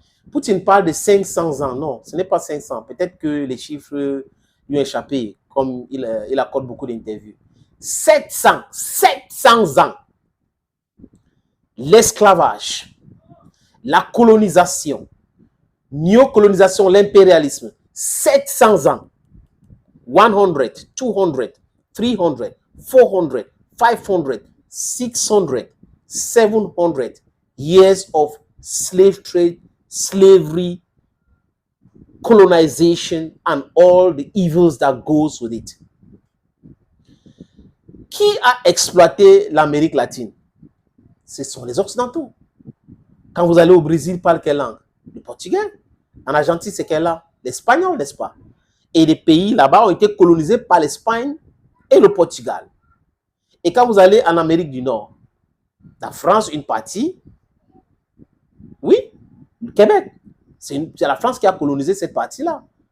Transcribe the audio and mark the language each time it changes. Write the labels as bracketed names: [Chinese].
[French] Poutine parle de 500 ans. Non, ce n'est pas 500. Peut-être que les chiffres lui ont échappé, comme il accorde beaucoup d'interviews. 700 ans. L'esclavage, la colonisation, néocolonisation, l'impérialisme. 700 ans. [English] 100, 200, 300, 400, 500, 600, 700 years of slave trade, slavery, colonization, and all the evils that goes with it. [French] Qui a exploité l'Amérique latine? Ce sont les Occidentaux. Quand vous allez au Brésil, parle quelle langue? Le portugais. En Argentine, c'est quelle langue? L'espagnol, n'est-ce pas? Et les pays là-bas ont été colonisés par l'Espagne et le Portugal. Et quand vous allez en Amérique du Nord, la France, une partie, oui, le Québec, c'est la France qui a colonisé cette partie-là.